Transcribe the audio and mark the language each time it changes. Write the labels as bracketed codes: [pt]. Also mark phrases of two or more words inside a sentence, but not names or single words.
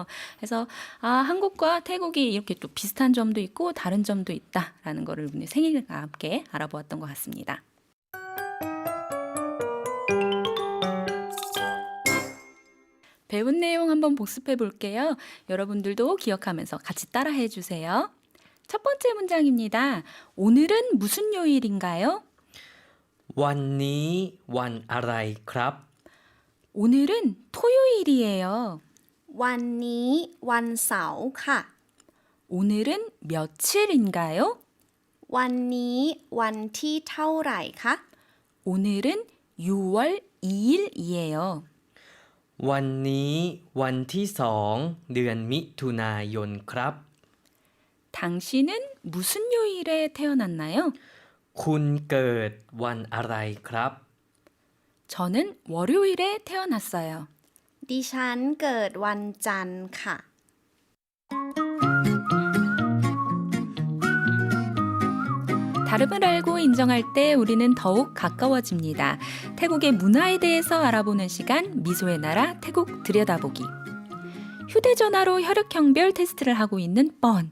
[ko] 그래서 한국과 태국이 이렇게 또 비슷한 점도 있고 다른 점도 있다라는 거를 오늘 생일과 함께 알아보았던 것 같습니다. 배운 내용 한번 복습해 볼게요. 여러분들도 기억하면서 같이 따라해 주세요. 첫 번째 문장입니다. 오늘은 무슨 요일인가요? [th] วันนี้วันอะไรครับ [ko] 오늘은 토요일이에요. [th] วันนี้วันเสาร์ค่ะ [ko] 오늘은 며칠인가요? [th] วันนี้วันที่เท่าไหร่คะ [ko] 오늘은 6월 2일이에요. [th] วันนี้วันที่2 เดือนมิถุนายนครับ [ko] 당신은 무슨 요일에 태어났나요? [th] คุณเกิดวันอะไรครับ [ko] 저는 월요일에 태어났어요. [th] ดิฉันเกิดวันจันทร์ค่ะ [ko] 다름을 알고 인정할 때 우리는 더욱 가까워집니다. 태국의 문화에 대해서 알아보는 시간 미소의 나라 태국 들여다보기. 휴대전화로 혈액형별 테스트를 하고 있는 뻔.